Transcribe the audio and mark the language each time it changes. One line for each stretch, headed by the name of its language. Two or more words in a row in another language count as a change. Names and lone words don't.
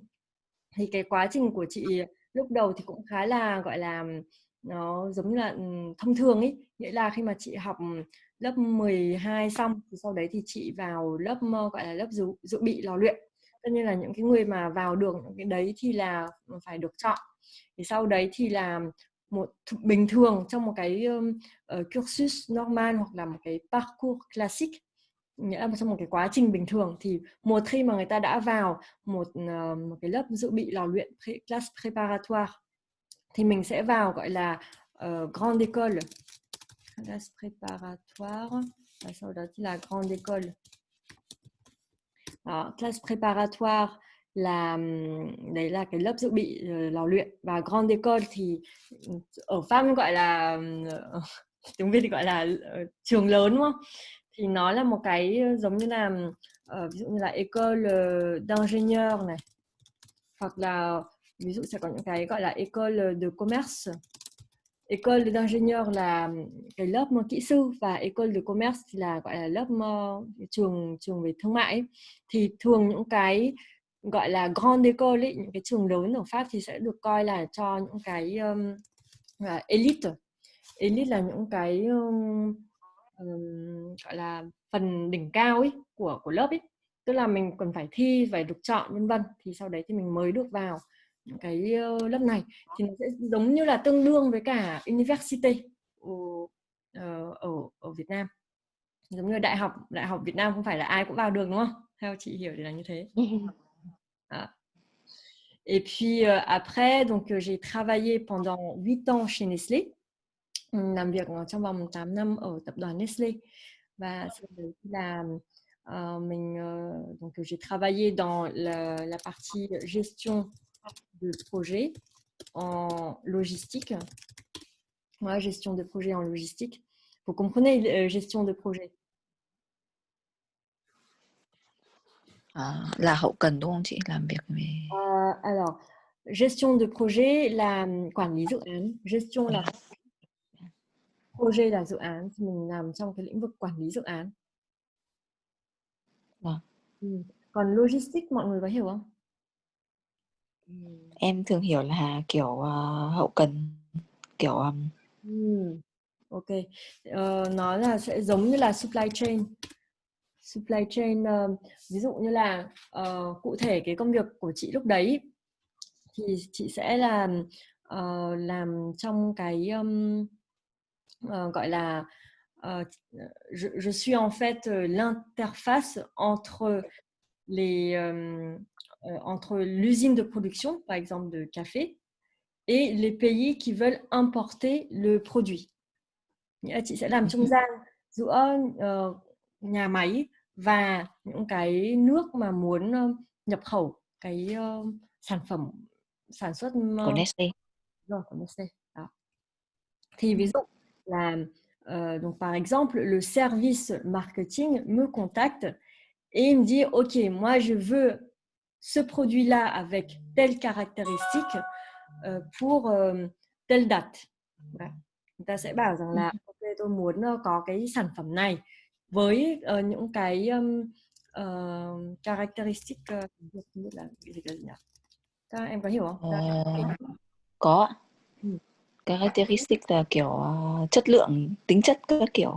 Vietnamese: Thì cái quá trình của chị lúc đầu thì cũng khá là gọi là nó giống như là thông thường ấy, nghĩa là khi mà chị học lớp 12 xong thì sau đấy thì chị vào lớp gọi là lớp dự bị lò luyện. Tất nhiên là những cái người mà vào được những cái đấy thì là phải được chọn. Thì sau đấy thì là một bình thường trong một cái
French: cursus normal
Vietnamese: hoặc là một cái
French: parcours classique,
Vietnamese: nghĩa là trong một cái quá trình bình thường, thì một khi mà người ta đã vào một cái lớp dự bị lò luyện
French: classe préparatoire
Vietnamese: thì mình sẽ vào gọi là
French: grande école, classe préparatoire,
Vietnamese: và sau đó thì là
French: grande école.
Vietnamese: Đó,
French: classe préparatoire
Vietnamese: là đấy là cái lớp dự bị lò luyện, và
French: grande école
Vietnamese: thì ở Pháp gọi là tiếng Việt thì gọi là trường lớn, đúng không? Thì nó là một cái giống như là ví dụ như là
French: école d'ingénieur
Vietnamese: này, hoặc là ví dụ sẽ có những cái gọi là
French: école de commerce. École d'ingénieur
Vietnamese: là cái lớp kỹ sư, và
French: école de commerce
Vietnamese: thì là gọi là lớp trường về thương mại ấy. Thì thường những cái gọi là
French: grande école
Vietnamese: ấy, những cái trường lớn ở Pháp thì sẽ được coi là cho những cái elite. Elite là những cái gọi là phần đỉnh cao ấy của lớp ấy, tức là mình còn phải thi, phải được chọn vân vân, thì sau đấy thì mình mới được vào những cái lớp này. Thì nó sẽ giống như là tương đương với cả university ở Việt Nam, giống như đại học Việt Nam không phải là ai cũng vào được, đúng không? Theo chị hiểu thì là như thế.
French: Ah. Et puis après, donc j'ai travaillé pendant 8 ans chez Nestlé,
Vietnamese: làm việc trong vòng 8 năm ở tập đoàn Nestlé. Và sau đấy là mình
French: donc j'ai travaillé dans la partie gestion de projet en logistique. Ouais, gestion de projet en logistique. Vous comprenez gestion de projet?
Vietnamese: Là hậu cần đúng không chị? Làm việc về
French: Alors, gestion de projet
Vietnamese: là quản lý dự án, gestion là projet là dự án, thì mình làm trong cái lĩnh vực quản lý dự án. Còn logistics mọi người có hiểu không? Em thường hiểu là kiểu hậu cần, kiểu Ok, nó là sẽ giống như là
English: supply chain. Supply chain,
Vietnamese: ví dụ như là cụ thể cái công việc của chị lúc đấy thì chị sẽ làm trong cái gọi là
French: je suis en fait l'interface entre entre l'usine de production, par exemple de café, et les pays qui veulent importer le produit.
Vietnamese: Nghĩa là chị sẽ làm trung gian giữa nhà máy và những cái nước mà muốn nhập khẩu cái sản phẩm sản xuất của Nestlé. Rồi, của Nestlé. Đó. Thì ví dụ là
French: donc par exemple le service marketing me contacte et il me dit ok, moi je veux ce produit-là avec telle caractéristique pour telle date.
Vietnamese: Đấy. Người ta sẽ bảo rằng là ok, tôi muốn có cái sản phẩm này với những cái characteristic, không biết là cái gì nhỉ? Các em có hiểu không? Có. Characteristic là kiểu chất lượng, tính chất các kiểu.